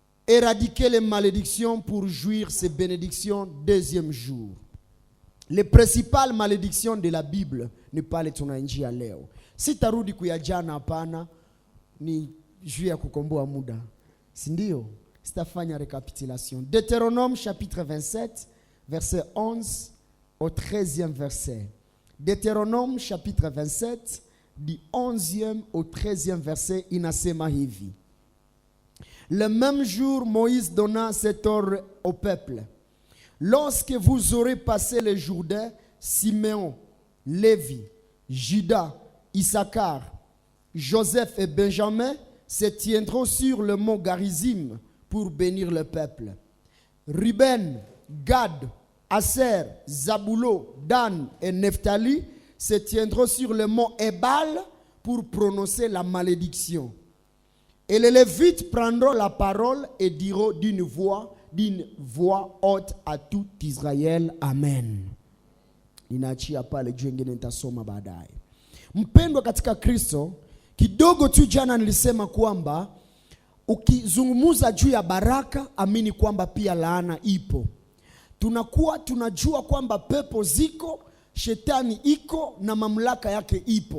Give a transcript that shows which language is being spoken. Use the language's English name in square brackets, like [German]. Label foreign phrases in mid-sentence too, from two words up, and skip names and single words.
[French] éradiquer les malédictions pour jouir ces bénédictions deuxième jour. Les principales malédictions de la Bible [Swahili] ni pale tunainjia leo. Sitarudi kuyajana hapana, ni juu ya kukomboa muda. Sindio? Sitafanya récapitulation. [French] Deutéronome chapitre 27, verset 11 au 13e verset. Deutéronome chapitre 27, du 11e au 13e verset, [Swahili] inasema hivi. [French] Le même jour, Moïse donna cet ordre au peuple. Lorsque vous aurez passé le Jourdain, Siméon, Lévi, Juda, Issachar, Joseph et Benjamin se tiendront sur le mont Garizim pour bénir le peuple. Ruben, Gad, Aser, Zabulo, Dan et Nephtali se tiendront sur le mont Ebal pour prononcer la malédiction. Et les Lévites prendront la parole et diront d'une voix haute à tout Israël. Amen. [Swahili] Ninaachia pale juu ngine nitasoma baadaye. Mpendwa katika Kristo, kidogo tu jana nilisema kwamba ukizungumuza juu ya baraka, amini kwamba pia laana ipo. Tunajua kwamba pepo ziko, shetani iko na mamlaka yake ipo.